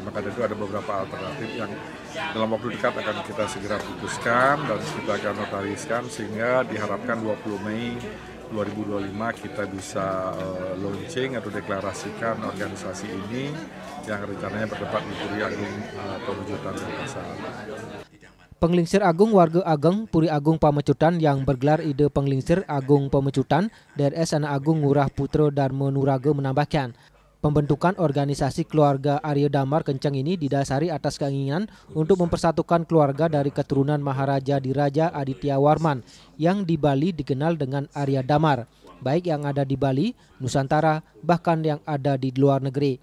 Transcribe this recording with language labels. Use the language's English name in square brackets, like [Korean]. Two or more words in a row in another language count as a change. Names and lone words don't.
[Indonesian] Maka itu ada beberapa alternatif yang dalam waktu dekat akan kita segera putuskan dan kita akan notariskan sehingga diharapkan 20 Mei 2025 kita bisa launching atau deklarasikan organisasi ini yang rencananya bertempat di Puri Agung Pamecutan Denpasar. Penglingsir Agung Warga Ageng Puri Agung Pamecutan yang bergelar Ide Penglingsir Agung Pamecutan, DRS Anak Agung Ngurah Putra Dharma Nuraga menambahkan, pembentukan organisasi keluarga Arya Damar Kenceng ini didasari atas keinginan untuk mempersatukan keluarga dari keturunan Maharaja Diraja Aditya Warman yang di Bali dikenal dengan Arya Damar, baik yang ada di Bali, Nusantara, bahkan yang ada di luar negeri.